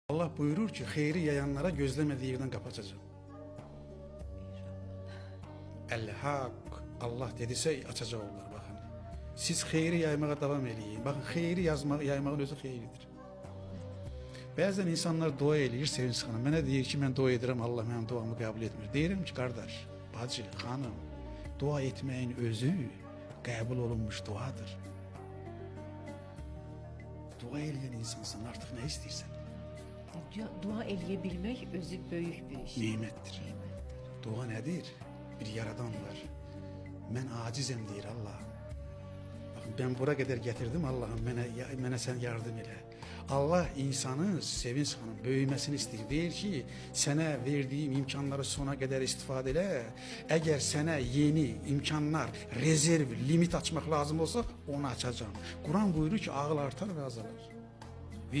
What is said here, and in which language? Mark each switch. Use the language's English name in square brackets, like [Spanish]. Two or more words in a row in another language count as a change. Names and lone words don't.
[Turkish] Allah buyurur ki, xeyri yayanlara gözlemediği yerden kapatacağım. El-Hak, Allah dediyse açacak onlar bakın. [Azerbaijani] Siz xeyri yaymaya devam edin. Bakın xeyri yaymağın özü xeyridir. Bəzən insanlar dua eləyir Sevinç xanım. Mənə deyir ki, mən dua edirəm, Allah mənim duamı qəbul etmir. Deyirəm ki, qardaş, bacı, xanım, dua etməyin özü qəbul olunmuş duadır. Dua eləyən insansan artıq nə istəyirsən? Dua eləyebilmək özü böyük bir iş. Nimətdir. Dua nədir? Bir yaradan var. Mən acizəm deyir Allah. [Turkish] Bakın ben bura kadar getirdim Allah'ım [Azerbaijani] mənə sen yardım elə. Allah insanın Sevinç xanım böyüməsini istəyir. Deyir ki, sənə verdiyim imkanları sona qədər istifadə elə. Əgər sənə yeni imkanlar, rezerv, limit açmaq lazım olsa onu açacağım. [Turkish] Kur'an buyurur ki, ağıl artar ve azalar.